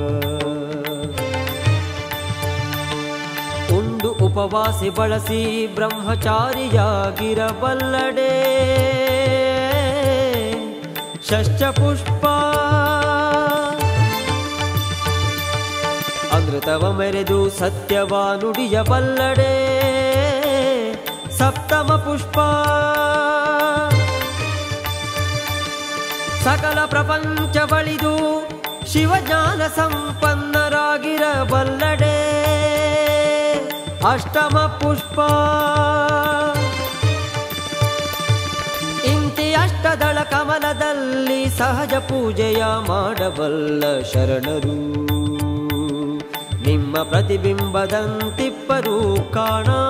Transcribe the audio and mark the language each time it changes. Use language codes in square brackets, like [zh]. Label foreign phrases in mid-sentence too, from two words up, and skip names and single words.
[kn] ಉಂಡು ಉಪವಾಸಿ ಬಳಸಿ ಬ್ರಹ್ಮಚಾರಿಯಾಗಿರಬಲ್ಲಡೆ ಷಷ್ಠ ಪುಷ್ಪ. ಅಮೃತವ ಮೆರೆದು ಸತ್ಯವ ನುಡಿಯಬಲ್ಲಡೆ ಸಪ್ತಮ ಪುಷ್ಪ. ಸಕಲ ಪ್ರಪಂಚ ಬಳಿದು ಶಿವಜ್ಞಾನ ಸಂಪನ್ನರಾಗಿರಬಲ್ಲಡೆ ಅಷ್ಟಮ ಪುಷ್ಪ. ಇಂತಿ ಅಷ್ಟದಳ ಕಮಲದಲ್ಲಿ ಸಹಜ ಪೂಜೆಯ ಮಾಡಬಲ್ಲ ಶರಣರು ನಿಮ್ಮ ಪ್ರತಿಬಿಂಬದಂತಿಪ್ಪರು ಕಾಣ.